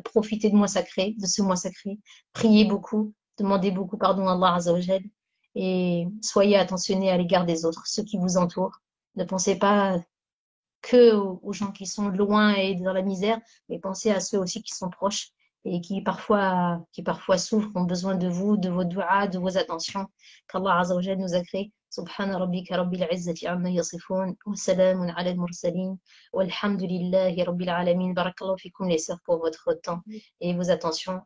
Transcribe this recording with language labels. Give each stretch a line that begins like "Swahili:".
French: Profitez de ce mois sacré, priez beaucoup, demandez beaucoup pardon à Allah Azza wa Jal et soyez attentionnés à l'égard des autres, ceux qui vous entourent. Ne pensez pas que aux gens qui sont loin et dans la misère, mais pensez à ceux aussi qui sont proches et qui parfois souffrent, ont besoin de vous, de vos du'as, de vos attentions qu'Allah Azza wa Jal nous a créés.
Arabic: سبحان ربك رب العزة عما يصفون وسلام على المرسلين والحمد لله رب العالمين. بارك الله فيكم
French: les sœurs pour votre temps et vos attentions.